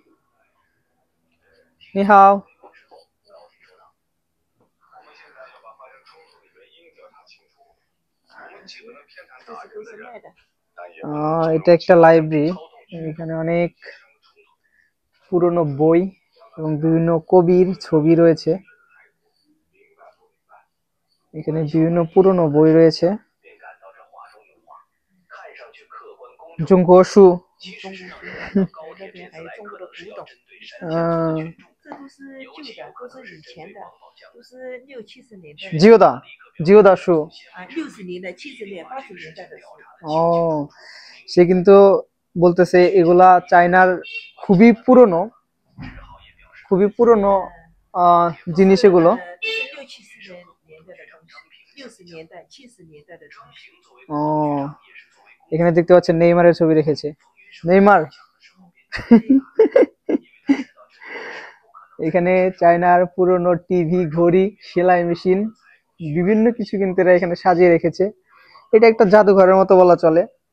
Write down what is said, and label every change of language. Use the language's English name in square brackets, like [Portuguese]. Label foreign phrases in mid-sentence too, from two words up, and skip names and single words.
[Chinese] 你好. [Bangla] এটা একটা লাইব্রেরি। এখানে অনেক পুরনো বই এবং বিভিন্ন কবির ছবি রয়েছে। এখানে বিভিন্ন পুরনো বই রয়েছে। [Chinese] 中书中国书，那边还有中国的古董，这都是旧的，都是以前的，都是60、70年代的。旧的书 60 年代、70年、80年代的书。 [Bangla] ও, সে কিন্তু বলতেছে এগুলা চায়নার খুবই পুরনো জিনিস এগুলো। [Chinese] 60、70 年代的东西，60年代、70年代的东西。 [Bangla] ও, এখানে দেখতে পাচ্ছেন নেইমারের ছবি রেখেছে। নেইমার এখানে চায়নার পুরনো টিভি, ঘড়ি, সেলাই মেশিন, বিভিন্ন কিছু কিন্তু এরা এখানে সাজিয়ে রেখেছে। এটা একটা জাদুঘরের মতো বলা চলে।